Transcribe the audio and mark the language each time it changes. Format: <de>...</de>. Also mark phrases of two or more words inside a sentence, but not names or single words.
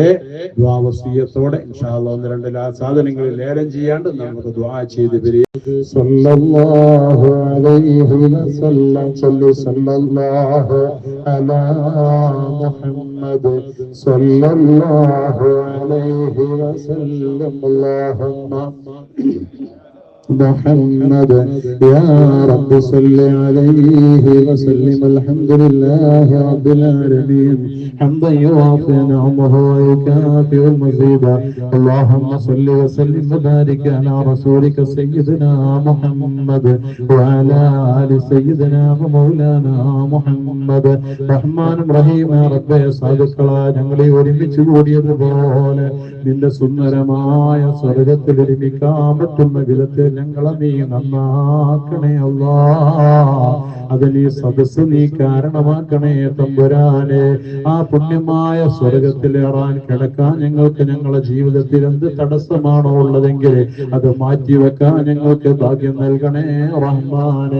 <ml>ദുആ വസിയത്തോടെ</ml> <ar>إن شاء الله</ar> <ml>ഒന്ന് രണ്ട് സാധനങ്ങളിൽ ലേലം ചെയ്യാണ്ട് നമുക്ക് ദുആ ചെയ്ത് പിരിയാം.</ml> <ar>صلى الله عليه وسلم صلى الله على محمد صلى الله عليه وسلم. അല്ലാഹുമ്മ محمد يا رب صل عليه وسلم. الحمد لله رب العالمين حمدا يوافي نعمه ويكافئ مزيدا. اللهم صل وسلم وبارك على رسولك سيدنا محمد وعلى آل سيدنا ومولانا محمد. رحمن رحيم رب</ar> <ml>സാധുക്കളാ, ഞങ്ങളെ ഒരുമിച്ച് കൂടിയതുപോലെ നിന്റെ സുന്ദരമായ സ്വർഗത്തിൽ ഒരുമിക്കാൻ പറ്റുന്ന വിധത്തിൽ ഞങ്ങളെ നീ നന്നാക്കണേ അല്ലാ. അതിന് സദസ് നീ കാരണമാക്കണേ തമ്പുരാനെ. ആ പുണ്യമായ സ്വർഗത്തിലേറാൻ കിടക്കാൻ ഞങ്ങൾക്ക് ഞങ്ങളുടെ ജീവിതത്തിൽ എന്ത് തടസ്സമാണോ ഉള്ളതെങ്കിൽ അത് മാറ്റിവെക്കാൻ ഞങ്ങൾക്ക് ഭാഗ്യം നൽകണേ റഹ്മാനെ.</ml>